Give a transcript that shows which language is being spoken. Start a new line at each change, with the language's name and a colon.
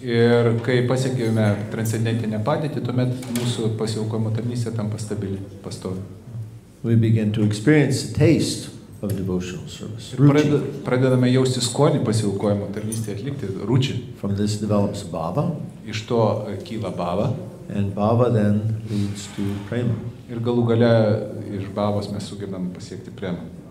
Lithuanian: Ir kai pasiekėme transcendentinę padėtį, tuomet mūsų pasiaukojimo tarnystė tampa stabili, pastovi.
English: We begin to experience the taste of devotional service.
Lithuanian: Ir pradedame jausti skonį pasiaukojimo tarnystę atlikti, ruči.
English: From this develops bhava.
Lithuanian: Iš to kyla bhava.
English: And bhava then leads to prema.
Lithuanian: Ir galų gale iš bhavos mes sugebame pasiekti premą.